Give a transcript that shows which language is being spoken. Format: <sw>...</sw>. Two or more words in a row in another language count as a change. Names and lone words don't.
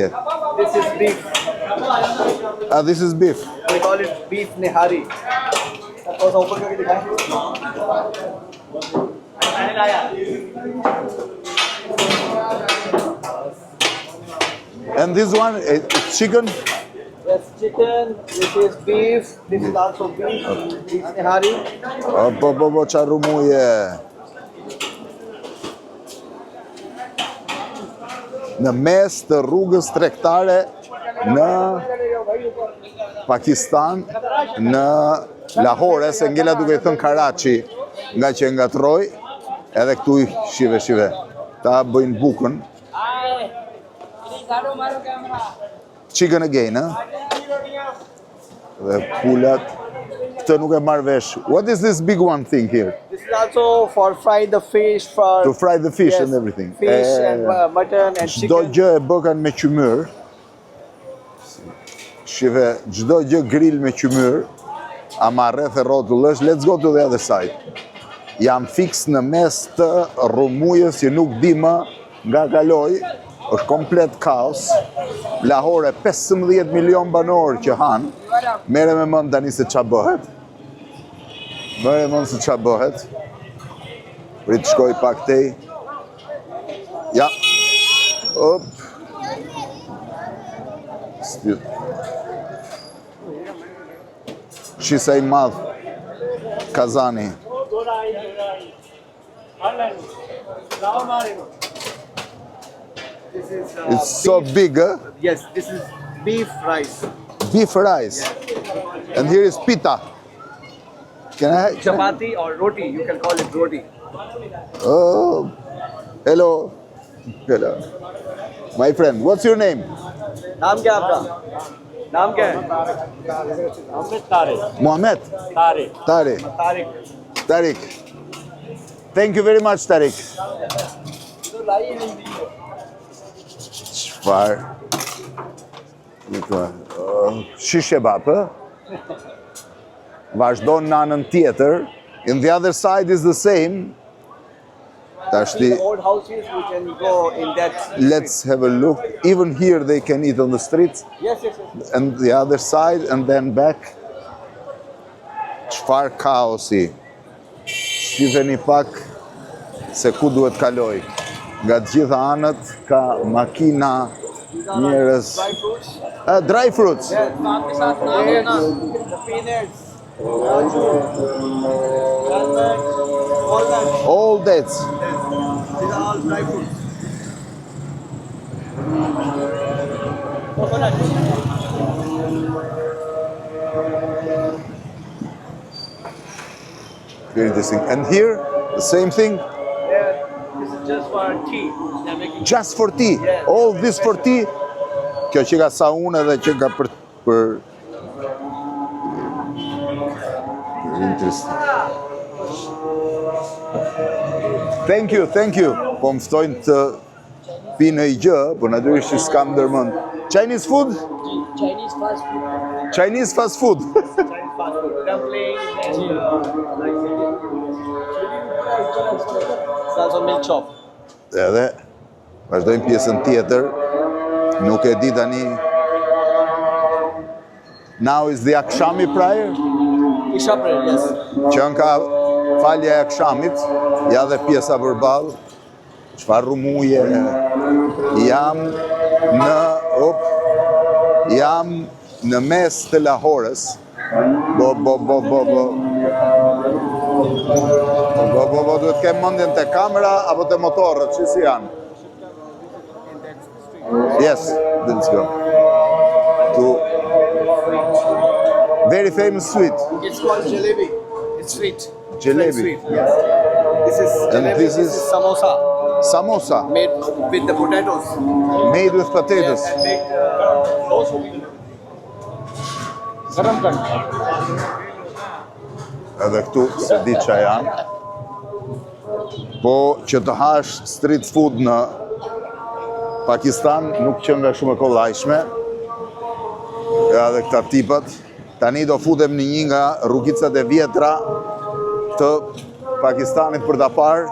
<en>This is beef. This is beef. We call it beef nihari. And this one, it's chicken? Yes, chicken. This is beef. This is also beef. Beef nihari.</en> <sq>Po, qa rumuje. Në mes të rrugës tregtare në Pakistan, në Lahore, se ngella duke i thënë Karachi, nga që ngatroj, edhe këtu i shive. Ta bëjnë bukën.</sq> <en>Chicken again,</en> <sq>Dhe pulat. Këtë nuk e marrë vesh.</sq> <en>What is this big one thing here? This is also for fry the fish. To fry the fish yes, and everything. Fish and mutton and chicken.</en> <sq>Çdo gjë e bëkan me qymyr. Shive, çdo gjë grill me qymyr, ama rreth e rrotull është.</sq> <en>Let's go to the other side.</en> <sq>Jam fix në mes të rrumujës që nuk di më nga kaloj. Është komplet kaos. Lahore 15 milion banor që han. Mere me mend tani se ç'a bëhet. Mere me mend se ç'a bëhet. Prit shkoj pak tej. Ja. Op. Shisa i madh. Kazani.</sq> <en>This is, It's so big, huh? Yes, this is beef rice. Beef rice. And here is pita. Can I? Chapati or roti, you can call it roti. Oh, hello. My friend, what's your name?</en> <ur>نام کیا آپکا؟ نام کیا ہے؟ محمد طارق.</ur> <en>Mohammed? तारिक। Tariq. तारिक। Tariq. Thank you very much, Tariq.</en> <sq>Çfarë? Shish kebab, ë? Vazhdon në anën tjetër.</sq> <en>In the other side is the same.</en> <sq>Tashti,</sq> <en>The old houses, we can go in that. let's have a look. Even here they can eat on the streets. Yes. And the other side and then back.</en> <sq>Çfarë kaosi. Shifeni pak se ku duhet kaloj. Nga të gjitha anët ka makina, njerëz.</sq> <en>Dry fruits. Dry fruits. Yes. The peanuts. Walnuts. All dates. These are all dry fruits. Coconut. Very interesting. And here, the same thing. Yeah, this is just for tea. They're making Just for tea. Yeah. All this for tea.</en> <sq>Kjo që ka sa unë edhe që ka për...</sq> <en>Very interesting. Thank you.</en> <sq>Po më ftojnë të pi në i gjë, po natyrisht që s'kam ndërmend.</sq> <en>Chinese food? Chinese fast food. Chinese fast food. Chinese fast food. Dumplings. It's also milk chop.</en> <sq>Edhe, vazhdojmë pjesën tjetër. Nuk e di tani.</sq> <en>Now is the akshami prayer. Isha prayer, yes.</en> <sq>Që ka falja e akshamit, ja dhe pjesa përballë. Çfarë rumuje. Jam në mes të Lahorës. Bo, duhet kem mendjen te kamera apo te motorët, që si janë?</sq> <en>Yes, let's go. Very famous sweet. It's called jalebi. It's sweet. Jalebi. Sweet, yes. This is And jalebi. this This is- is samosa Samosa, made with the potatoes. made with potatoes. And make</en> <ur>گرم کرنا.</ur> <sq>Edhe këtu se di qa janë. Po që të hash</sq> <en>street food</en> <sq>në Pakistan nuk qenë nga shumë e kollajshme. Edhe këta tipat. Tani do futem në një nga rrugicat e vjetra të Pakistanit për ta parë.</sq>